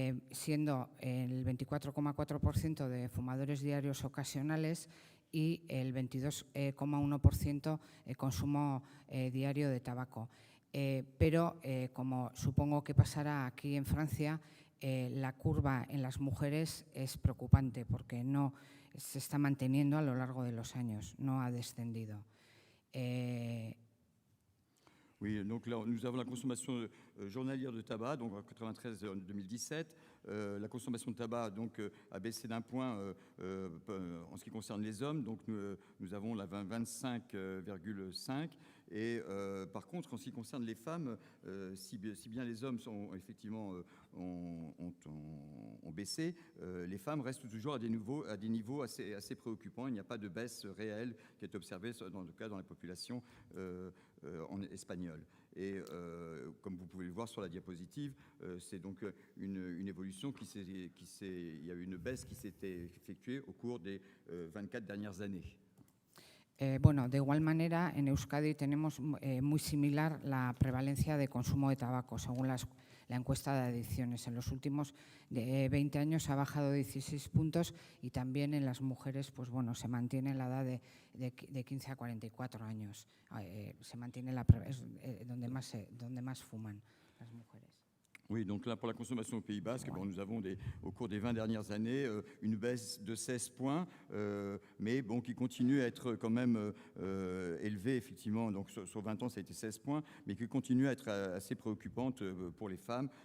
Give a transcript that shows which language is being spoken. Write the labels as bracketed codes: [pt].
[es] siendo el 24,4% de fumadores diarios ocasionales y el 22,1% consumo diario de tabaco. Pero, como supongo que pasará aquí en Francia, la curva en las mujeres es preocupante porque no se está manteniendo a lo largo de los años, no ha descendido. [fr] Oui, donc là, nous avons la consommation journalière de tabac, donc en 93 en 2017. La consommation de tabac donc, a baissé d'un point en ce qui concerne les hommes. Donc nous avons la 25,5 Et par contre, en ce qui concerne les femmes, si bien les hommes sont effectivement ont baissé, les femmes restent toujours à des niveaux assez préoccupants. Il n'y a pas de baisse réelle qui est observée dans la population espagnole. Et comme vous pouvez le voir sur la diapositive, c'est donc une évolution il y a eu une baisse qui s'était effectuée au cours des 24 dernières années. [es] Bueno, de igual manera, en Euskadi tenemos muy similar la prevalencia de consumo de tabaco, según la encuesta de adicciones. En los últimos 20 años ha bajado 16 puntos y también en las mujeres, pues bueno, se mantiene la edad de 15 a 44 años. Se mantiene donde más fuman las mujeres. [fr] Oui, donc là, pour la consommation au Pays Basque, bon, nous avons au cours des 20 dernières années une baisse de 16 points, mais bon, qui continue à être quand même élevée, effectivement. Donc sur 20 ans, ça a été 16 points, mais qui continue à être assez préoccupante pour les femmes.